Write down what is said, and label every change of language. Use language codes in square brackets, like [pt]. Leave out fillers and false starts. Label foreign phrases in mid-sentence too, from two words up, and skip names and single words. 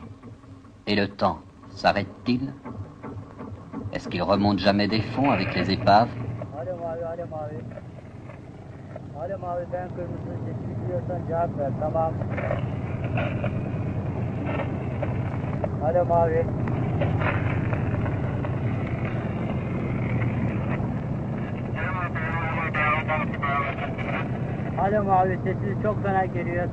[fr] Et le temps s'arrête-t-il? Est-ce qu'il remonte jamais des fonds avec les épaves? [tr] Ben kırmızı, yeşil diyorsan cevap ver, tamam. Alo mavi. Alo mavi, sesiniz çok fena geliyor.